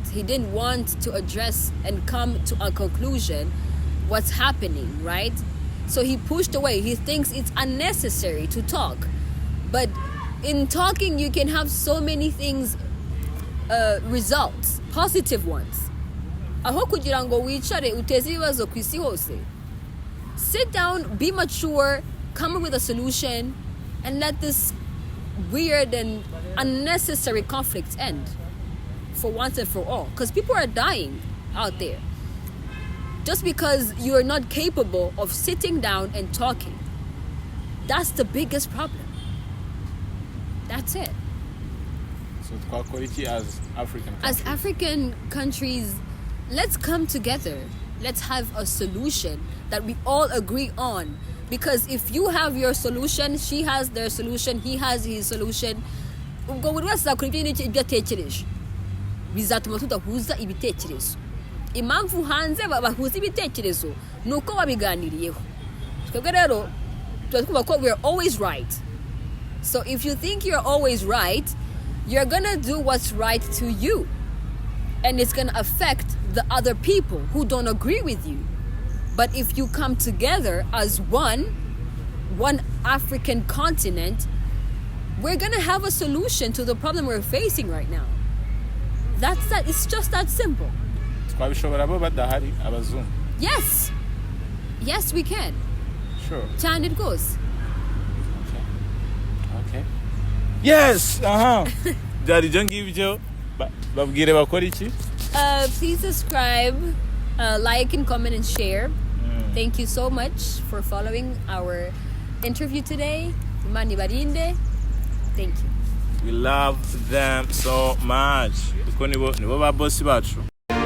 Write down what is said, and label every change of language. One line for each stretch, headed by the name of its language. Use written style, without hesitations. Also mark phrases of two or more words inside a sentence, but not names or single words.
English: He didn't want to address and come to a conclusion what's happening, right? So he pushed away. He thinks it's unnecessary to talk. But in talking, you can have so many things, results, positive ones.
Kinyarwanda: Aho kugira ngo wicare uteze ibibazo ku isi hose.
English: Sit down, be mature, come up with a solution, and let this weird and unnecessary conflicts end for once and for all. Because people are dying out there. Just because you're not capable of sitting down and talking. That's the biggest problem. That's it. So
Kinyarwanda: twakora
English: as African countries? As African countries, let's come together. Let's have a solution that we all agree on. Because if you have your solution, she has their solution, he has his solution,
Kinyarwanda: ubwo buri wese akora ibyo atekereje. Bizatuma tudahuza ibitekerezo. Impamvu hanze bahuza ibitekerezo nuko babiganiriyeho. Twebwe rero twatwumva ko
English: we're always right. So if you think you're always right, you're gonna do what's right to you. And it's gonna affect the other people who don't agree with you. But if you come together as one African continent, we're gonna have a solution to the problem we're facing right now. That's that. It's just that simple. Yes. Yes, we can. Sure. And it goes. Okay. Yes.
Kinyarwanda: Byari byo ngibyo. Babwire bakora iki?
English: Please subscribe, like and comment and share. Thank you so much for following our interview today.
Kinyarwanda: Imani barinde.
English: Thank you. We love them so much.
Kinyarwanda: Kuko nibo ba boss bacu.